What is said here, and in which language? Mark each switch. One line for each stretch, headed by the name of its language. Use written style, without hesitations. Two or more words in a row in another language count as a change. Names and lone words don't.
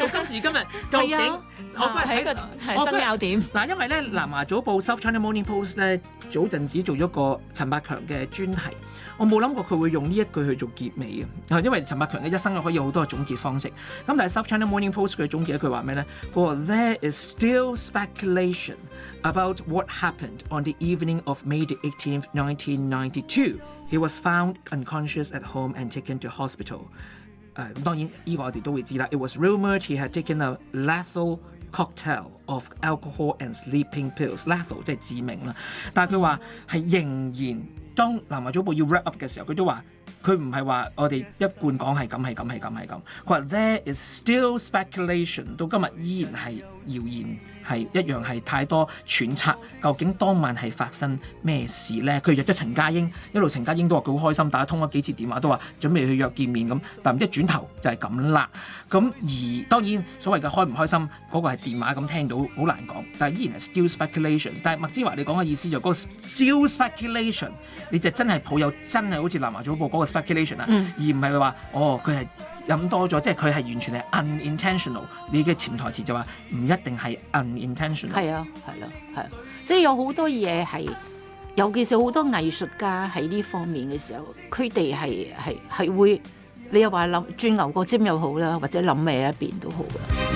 Cantonese: 到今時今日，究竟我係一個爭拗點。嗱，因為咧《南華早報》South China Morning Post 咧早陣子做咗個陳百強嘅專題，我冇諗過佢會用呢一句去做結尾嘅，因為陳百強嘅一生可以有好多嘅總結方式。咁但係 South China Morning Post 佢總結一句話咩咧？
English: 佢話 There is still speculation about what happened on the evening of May the 18th, 1992.He was found unconscious at home and taken to hospital.
Cantonese: 咁當然呢個我哋都會知啦。
English: It was rumoured he had taken a lethal cocktail of alcohol and sleeping pills.
Cantonese: Lethal 即係致命啦。但係佢話係仍然當南華早報要
English: wrap up
Cantonese: 嘅時候，佢都話佢唔係話我哋一貫講係咁。
English: 佢話 There is still speculation，
Cantonese: 到今日依然係謠言。係一樣係太多揣測，究竟當晚係發生咩事呢？佢約咗陳家英，一路陳家英都話佢好開心，大家通咗幾次電話都話準備去約見面咁，但唔知轉頭就係咁啦。咁而當然所謂嘅開唔開心嗰個係電話咁聽到好難講，但係依然係
English: still speculation。
Cantonese: 但係麥之華你講嘅意思就嗰個
English: still speculation，
Cantonese: 你就真係抱有真係好似南華早報嗰個 speculation 啊，而唔係話佢係飲多咗，即係佢係完全係 unintentional。你嘅潛台詞就話唔一定係 unintentional。係啊，即係有好多嘢係，尤其是好多藝術家喺呢方面嘅時候，佢哋係會，你又話諗轉牛角尖又好啦，或者諗咩一邊都好嘅。